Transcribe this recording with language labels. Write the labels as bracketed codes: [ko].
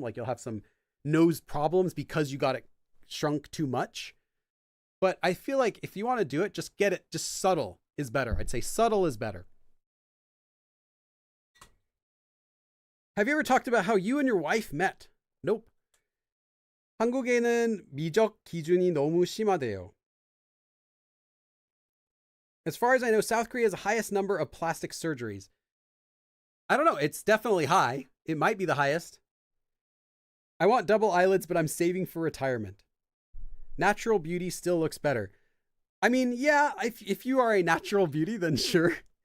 [en] Like you'll have some nose problems because you got it shrunk too much. But I feel like if you want to do it, just subtle is better. I'd say subtle is better. Have you ever talked about how you and your wife met? Nope. [ko] 한국에는 미적 기준이 너무 심하대요. [en] As far as I know, South Korea has the highest number of plastic surgeries. I don't know. It's definitely high. It might be the highest. I want double eyelids, but I'm saving for retirement. Natural beauty still looks better. I mean, yeah, if you are a natural beauty, then sure.